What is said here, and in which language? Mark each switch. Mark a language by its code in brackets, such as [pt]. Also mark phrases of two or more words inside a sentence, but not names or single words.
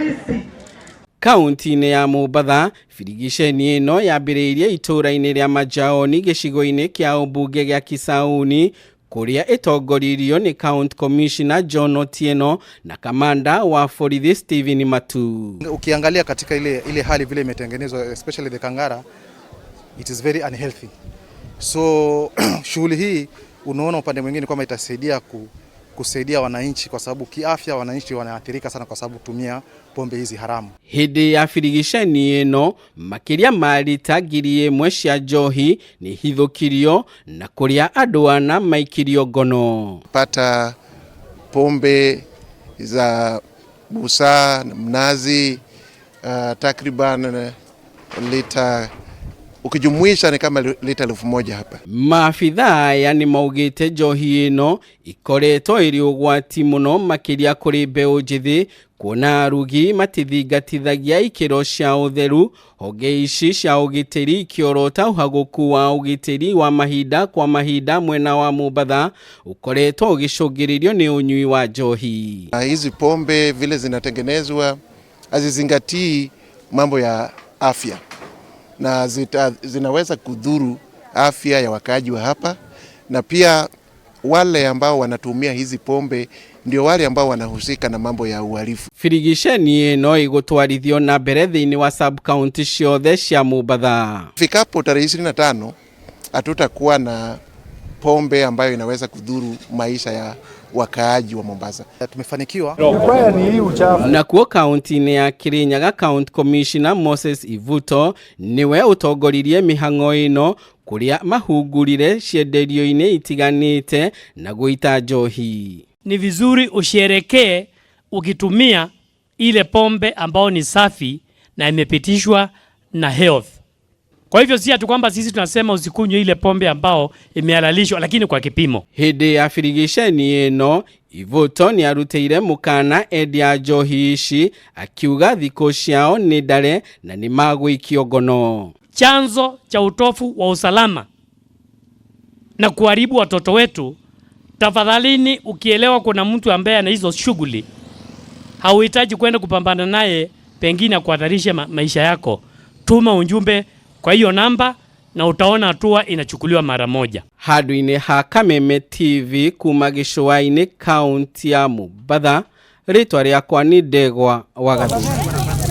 [ki] Kaunti-ini ya Mombatha, firigiceni ino yambiriirie itura-ini ria Majaoni gicigo-ini kia umbunge gia Kisauni kuria itongoririo ni [en] County Commissioner [ki] John Otieno na kamanda wa borithi Stephen Matu. [sw] Ukiangalia katika ile hali vile imetengenezwa, [en] especially the Kangara, it is very unhealthy. [sw] So shughuli hii unaona upande mwingine kwamba itasaidia kusaidia wananchi, kwa sababu kiafya wananchi wanaathirika sana kwa sababu kutumia pombe hizi haramu. [ki] Hindi ya firigiceni ino makiria marita ngiri imwe cia njohi ni hithukirio na kuria andu ana maikirio ngono. [sw] Pata pombe za busa na mnazi takriban lita, ukijumuisha ni kama lita 1000 hapa. [ki] Maafitha yani maugite njohi ino ikoretwo iri ugwati muno makiria kuri mbeu njithi, kuona arugi matithingatithagia ikiro cia utheru, honge ici cia ugitiri ikiorota uhaguku wa ugitiri wa mahinda kwa mahinda mwena wa Mombatha ukoretwo ugicungiririo ni unyui wa njohi. [sw] Hizi pombe vile zinatengenezwa hazizingatii mambo ya afya na zinaweza kudhuru afya ya wakaaji wa hapa, na pia wale ambao wanatumia hizi pombe ndio wale ambao wanahusika na mambo ya uhalifu. [ki] Firigiceni ino igutwarithio na mbere thiini wa [en] sub county [ki] ciothe cia Mombatha. [sw] Fikapo tarehe 25 hatutakuwa na pombe ambayo inaweza kudhuru maisha ya wakaaji wa Mombasa. Tumefanikiwa. [ki] Na kuo kaunti-ini ya Kirinyaga, [en] County Commissioner [ki] Moses Ivuto niwe utongoririe Mihang'o ino kuria mahungurire cienderio-ini itiganite na guita njohi. [sw] Ni vizuri usherekee ukitumia ile pombe ambao ni safi na imepitishwa na health. Kwa hivyo si ati kwamba sisi tunasema usikunywe ile pombe ambao imehalalishwa, lakini kwa kipimo. [ki] Hindi ya firigiceni ino Ivuto ni arutire mukana endia njohi ici akiuga thiko ciao ni ndare na ni magwikio ngono. [sw] Chanzo cha utofu wa usalama na kuharibu watoto wetu, tafadhalini ukielewa kuna mtu ambaye ana hizo shughuli, hauhitaji kwenda kupambana naye pengine kuhatarisha maisha yako, tuma ujumbe kwa hiyo namba na utaona hatua inachukuliwa mara moja. [ki] Handu-ini ha Kameme TV kuma gicũa-ini kaunti ya Mombatha, ritwa riakwa ni Ndegwa wa Gathugu.